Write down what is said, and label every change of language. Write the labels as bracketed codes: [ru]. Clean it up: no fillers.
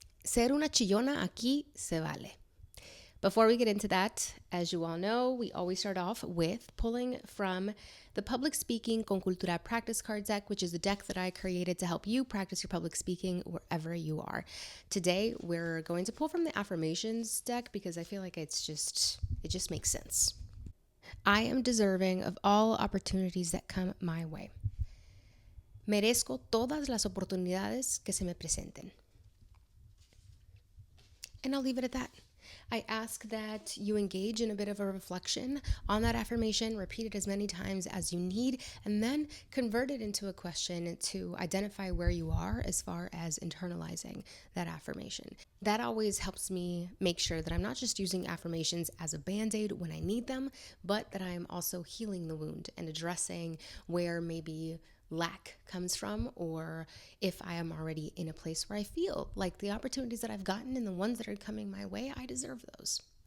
[es] Ser una chillona aquí se vale. [en] Before we get into that, as you all know, we always start off with pulling from the Public Speaking con Cultura practice card deck, which is the deck that I created to help you practice your public speaking wherever you are. Today, we're going to pull from the affirmations deck because I feel like it just makes sense. I am deserving of all opportunities that come my way. [es] Merezco todas las oportunidades que se me presenten. [en] And I'll leave it at that. I ask that you engage in a bit of a reflection on that affirmation, repeat it as many times as you need, and then convert it into a question to identify where you are as far as internalizing that affirmation. That always helps me make sure that I'm not just using affirmations as a band-aid when I need them, but that I'm also healing the wound and addressing where maybe lack comes from, or if I am already in a place where I feel like the opportunities that I've gotten and the ones that are coming my way, I deserve those.